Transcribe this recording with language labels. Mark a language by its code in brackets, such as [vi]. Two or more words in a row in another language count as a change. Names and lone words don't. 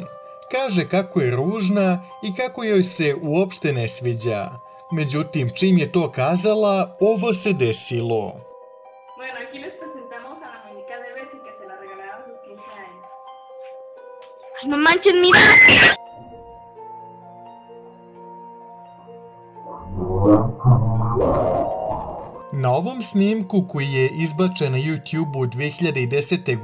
[sr] Kaže kako je ružna i kako joj se uopšte ne sviđa. Međutim, čim je to kazala, ovo se desilo. [es] Bueno, aquí les presentamos a la muñeca de Bessie que se la regalaron a sus 15 años. Ay, no manches, mira. [sr] Na ovom snimku koji je izbačen na YouTube-u 2010.